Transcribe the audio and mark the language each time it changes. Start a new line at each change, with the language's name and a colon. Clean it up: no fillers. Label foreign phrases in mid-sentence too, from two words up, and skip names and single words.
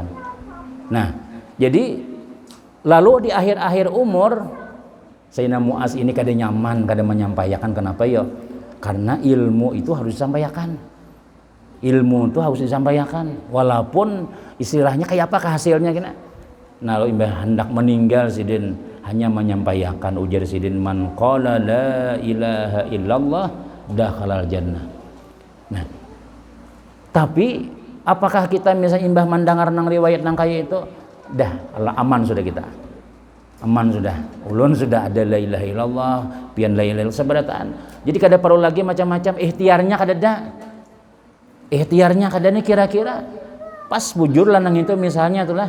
Banjar: Nah, jadi lalu di akhir-akhir umur Sayyidina Mu'az ini kada nyaman, kada menyampaikan. Kenapa ya? Karena ilmu itu harus disampaikan. Ilmu itu harus disampaikan. Walaupun istilahnya kayak apa hasilnya kena. Nah, lalu imbah hendak meninggal sidin hanya menyampaikan ujar sidin
Arabic: من قال لا إله إلا الله دخل الجنة.
Banjar: Nah, tapi apakah kita misalnya imbah mendengar nang riwayat nang kayak itu dah aman sudah kita. Aman sudah, ulun sudah ada
Arabic: لا إله إلا الله,
Banjar: pian
Arabic: لا إله إلا الله
Banjar: seberataan. Jadi kada perlu lagi macam-macam ikhtiarnya kada ada. Ikhtiarnya kada nih kira-kira pas bujur lanang itu misalnya itulah.